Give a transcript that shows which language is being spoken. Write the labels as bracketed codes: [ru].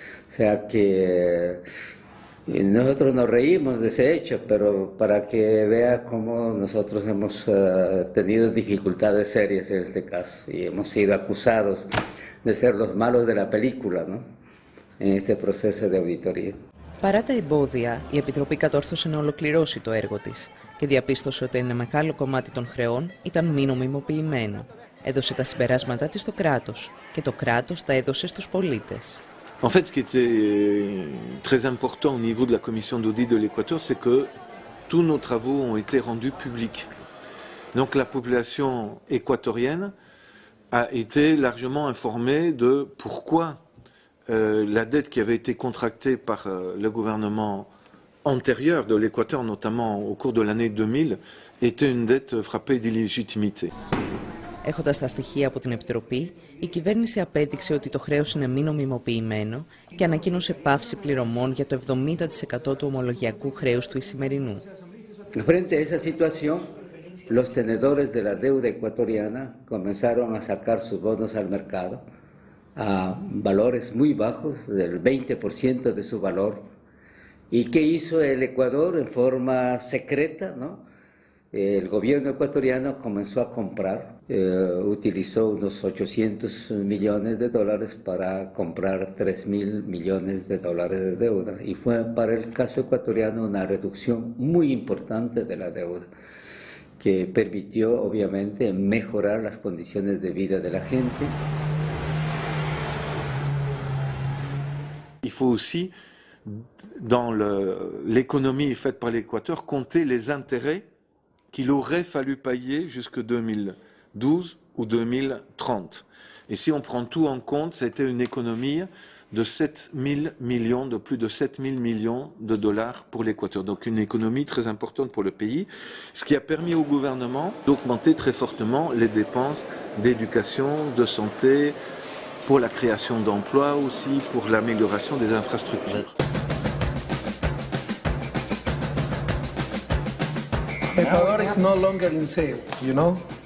[es] O sea que nosotros nos reímos de ese hecho, pero para que vea cómo nosotros hemos tenido dificultades serias en este caso y hemos sido acusados de ser los malos de la película, ¿no? En este proceso de auditoría. [el] Παρά τα εμπόδια, η Επιτροπή κατόρθωσε να ολοκληρώσει το έργο της και διαπίστωσε ότι ένα μεγάλο κομμάτι των χρεών ήταν μη νομιμοποιημένο. Έδωσε τα συμπεράσματά της στο κράτος και το κράτος τα έδωσε στους πολίτες. [fr] En fait, ce qui était très important au niveau de la commission d'audit de l'Équateur, c'est que tous nos travaux ont été rendus publics. Donc la population équatorienne a été largement informée de pourquoi la dette qui avait été contractée par le gouvernement antérieur de l'Équateur, notamment au cours de l'année 2000, était une dette frappée d'illégitimité. [el] Έχοντας τα στοιχεία από την Επιτροπή, η κυβέρνηση απέδειξε ότι το χρέος είναι μη νομιμοποιημένο και ανακοίνωσε πάυση πληρωμών για το 70% του ομολογιακού χρέους του Ισημερινού. [es] Frente a esa situación, los tenedores de la deuda ecuatoriana comenzaron a sacar sus bonos al mercado a valores muy bajos, del 20% de su valor. ¿Y qué hizo el Ecuador en forma secreta, no? El gobierno ecuatoriano comenzó a comprar, utilizó unos 800 millones de dólares para comprar 3.000 millones de dólares de deuda. Y fue para el caso ecuatoriano una reducción muy importante de la deuda, que permitió obviamente mejorar las condiciones de vida de la gente. [fr] Il faut aussi, dans l'économie faite par l'Équateur, compter les intérêts qu'il aurait fallu payer jusque 2012 ou 2030. Et si on prend tout en compte, c'était une économie de 7 000 millions, de plus de 7 000 millions de dollars pour l'Équateur. Donc une économie très importante pour le pays, ce qui a permis au gouvernement d'augmenter très fortement les dépenses d'éducation, de santé, pour la création d'emplois aussi, pour l'amélioration des infrastructures. [en] Ecuador is no longer in sale, you know?